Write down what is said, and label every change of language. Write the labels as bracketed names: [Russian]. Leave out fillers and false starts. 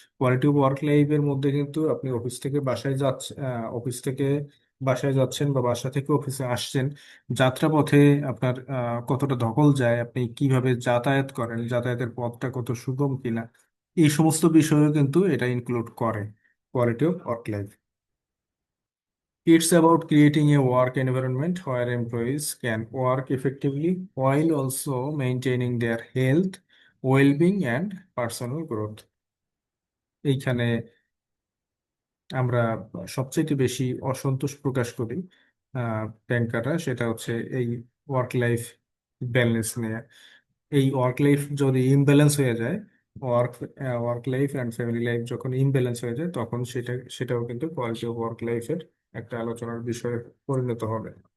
[Bangla] Quality of work লাইফের মধ্যে কিন্তু আপনি অফিস থেকে বাসায় যাচ্ছেন, অফিস থেকে বাসায় যাচ্ছেন বা বাসা থেকে অফিসে আসছেন, যাত্রাপথে আপনার কতটা ধকল যায়, আপনি কিভাবে যাতায়াত করেন, যাতায়াতের পথটা কত সুগম কিনা, এই সমস্ত বিষয়ও কিন্তু এটা ইনক্লুড করে [English] quality of work life. It's about creating a work environment where employees can work effectively while also maintaining their health, well-being and personal growth. [Bangla] এইখানে আমরা সবচেয়ে বেশি অসন্তোষ প্রকাশ করি ব্যাংকাররা, সেটা হচ্ছে এই ওয়ার্ক লাইফ ব্যালেন্স নিয়ে। এই ওয়ার্ক লাইফ যদি ইমব্যালেন্স হয়ে যায়, work work life and family life যখন ইমব্যালেন্স হয়ে যায়, তখন সেটাও কিন্তু কোয়ালিটি অফ ওয়ার্ক লাইফের একটা আলোচনার বিষয়ে পরিণত হবে।